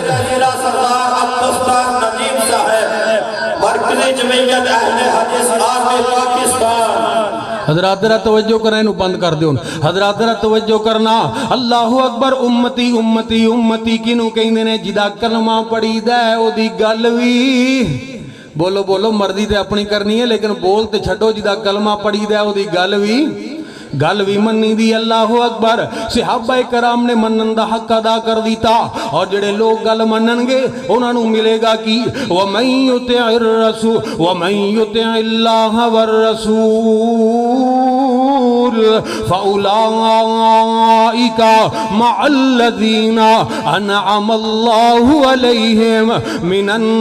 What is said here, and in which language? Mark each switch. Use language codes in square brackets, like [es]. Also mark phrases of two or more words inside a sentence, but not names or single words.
[ur] سردار عبدالستان ندیم صاحب، مرکزی جمعیت اہل حدیث آرمی پاکستان۔ حضرات ذرا توجہ کرنا، [pa] انہوں بند کر دیوں۔ [ur] حضرات ذرا توجہ کرنا، اللہ اکبر۔ [pa] امتی امتی امتی کنوں کہندے نے جدا کلمہ پڑھی دے او دی گل وی بولو بولو، مرضی تے اپنی کرنی ہے لیکن بول تے چھڈو، جدا کلمہ پڑھی دے او دی گل وی منی دی۔ اللہ اکبر۔ صحابہ کرام نے منن دا حق ادا کر دیتا، اور جڑے لوگ گل منن گے انہاں نوں ملے گا کی [ar] وَمَن يُطِعِ الرَّسُولَ وَمَن يُطِعِ اللَّهَ وَالرَّسُولَ فَأُولَئِكَ مَعَ الَّذِينَ أَنْعَمَ اللَّهُ عَلَيْهِمْ مِنَ